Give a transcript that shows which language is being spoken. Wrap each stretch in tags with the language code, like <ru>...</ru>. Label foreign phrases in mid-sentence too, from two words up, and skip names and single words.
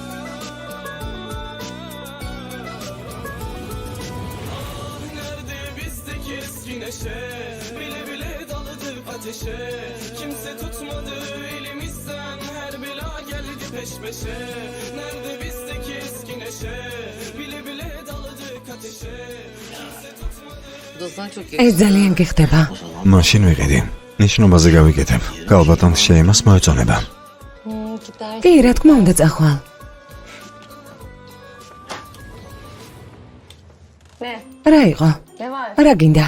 <tr>Nerede bizdeki eski neşe bile bile daladık ateşe kimse tutmadı elimizden her bela geldi peş peşe nerede bizdeki eski neşe bile bile daladık ateşe kimse tutmadı.</tr> <ka>ეს ძალიან გიხდება. მაშინ ვიყიდი. ნიშნობაზე გავიკეთებ. კალბატონს შეიმას მოეწონება. კი, რა თქმა უნდა, წახვალ. რა იყო? რა გინდა?</ka>